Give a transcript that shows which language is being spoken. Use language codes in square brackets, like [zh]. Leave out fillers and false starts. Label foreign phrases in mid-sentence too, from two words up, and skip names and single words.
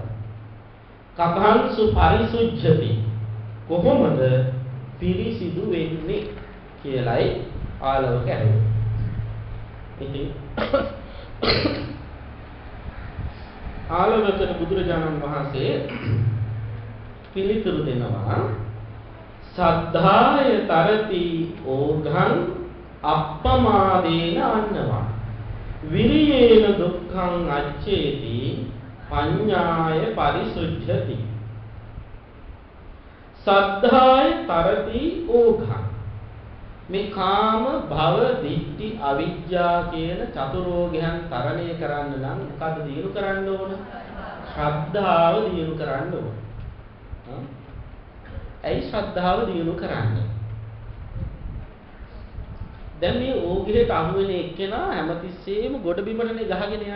[pi] කතංසු පරිසුද්ධති [si] කොහොමද පිරිසිදු වෙන්නේ කියලයි ආලවක ඇහුවා. ඉතින් ආලවකට බුදුරජාණන් වහන්සේ පිළිතුරු දෙනවා [pi] සද්ධාය තරති ඕඝං අප්පමාදේන අන්නවා විරියේන දුක්ඛං අච්චේති පඤ්ඤාය පරිසුද්ධති සද්ධාය තරති ඕඝං [si] මේ කාම, භව, ditthi, අවිජ්ජා කියන චතුරෝගයන් තරණය කරන්න නම් මොකද දිනු කරන්න ඕන? ශ්‍රද්ධාව දිනු කරන්න ඕන. ඇයි ශ්‍රද්ධාව දිනු කරන්නේ? දැන් මේ ඕගිරේට අහු වෙන එක්කෙනා හැමතිස්සෙම ගොඩ බිමටනේ ගහගෙන යන්නේ.